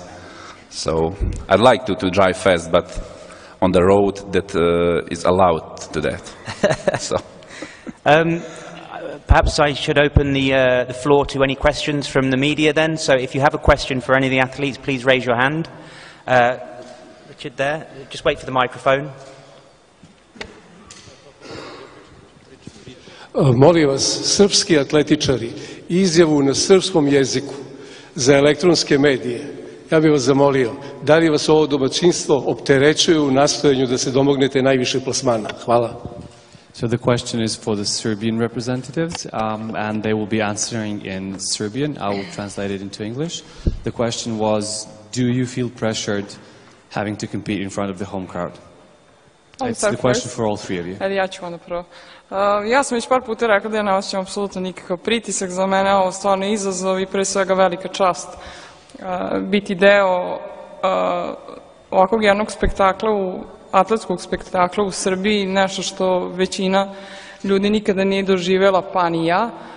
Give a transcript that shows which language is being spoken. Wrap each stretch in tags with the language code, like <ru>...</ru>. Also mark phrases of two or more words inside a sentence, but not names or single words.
<en>So I'd like to drive fast, but on the road that is allowed to that. So. Perhaps I should open the floor to any questions from the media then. So if you have a question for any of the athletes, please raise your hand. Richard there, just wait for the microphone.</en> <sr>Molim vas, srpski atletičari, izjavu na srpskom jeziku za elektronske medije, ja bih vas zamolio, da li vas ovo domaćinstvo opterećuje u nastojanju da se domognete najviše plasmana? Hvala.</sr> <en>So the question is for the Serbian representatives, and they will be answering in Serbian. I will translate it into English. The question was, do you feel pressured having to compete in front of the home crowd? It's the question for all three of you.</en> <sr>Ja ću onda prvo. Ja sam već par puta rekla da ja ne osjećam apsolutno nikakav pritisak. Za mene je ovo stvarno izazov i pre svega velika čast biti deo ovakvog jednog spektakla, atletskog spektakla u Srbiji, nešto što većina ljudi nikada nije doživjela, pa ni ja.</sr>